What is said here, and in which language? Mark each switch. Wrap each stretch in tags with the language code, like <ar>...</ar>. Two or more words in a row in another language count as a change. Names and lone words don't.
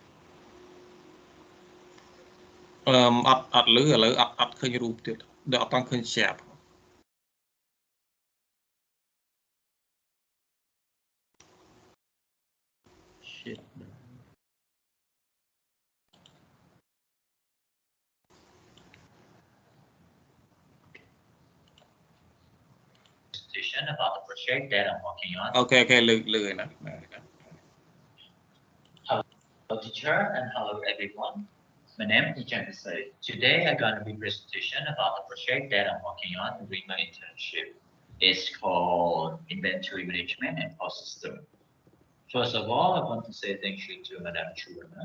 <km>អត់ឮឥឡូវអត់ឃើញរូបទៀតដែលអត់តាំងឃើញ share</km> <en>Shit. About the project that I'm working on.</en> <km>Okay, ឮហើយណា</km> <en>Hello, teacher, and hello, everyone. My name is Jan Pisai. Today, I'm going to be presentation about the project that I'm working on during my internship. It's called Inventory Management and Cost System. First of all, I want to say thank you to Madam Churana.</en>